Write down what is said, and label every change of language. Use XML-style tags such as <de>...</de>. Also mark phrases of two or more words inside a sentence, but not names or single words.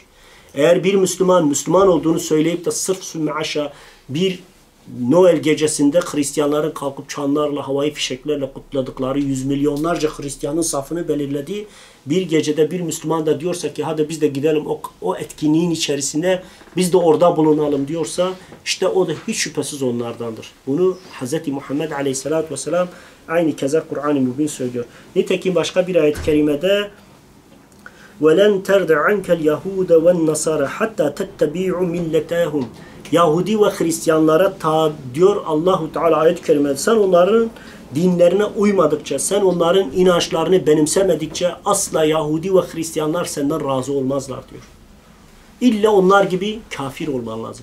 <tr>Eğer bir Müslüman olduğunu söyleyip de sırf sümmeaşa bir Noel gecesinde Hristiyanların kalkıp çanlarla, havai fişeklerle kutladıkları yüz milyonlarca Hristiyanın safını belirlediği bir gecede bir Müslüman da diyorsa ki hadi biz de gidelim o etkinliğin içerisine, biz de orada bulunalım diyorsa işte o da hiç şüphesiz onlardandır. Bunu Hz. Muhammed Aleyhisselatü Vesselam aynı keza Kur'an-ı Mübin söylüyor. Nitekim başka bir ayet-i kerimede</tr> <ar>وَلَنْ تَرْدَ عَنْكَ الْيَهُودَ وَالنَّصَارَ حَتَّى تَتَّبِعُ مِلَّتَهُمْ</ar> <tr>Yahudi ve Hristiyanlara diyor Allahu Teala ayet-i kerimede, sen onların dinlerine uymadıkça, sen onların inançlarını benimsemedikçe asla Yahudi ve Hristiyanlar senden razı olmazlar diyor. İlla onlar gibi kafir olman lazım.</tr>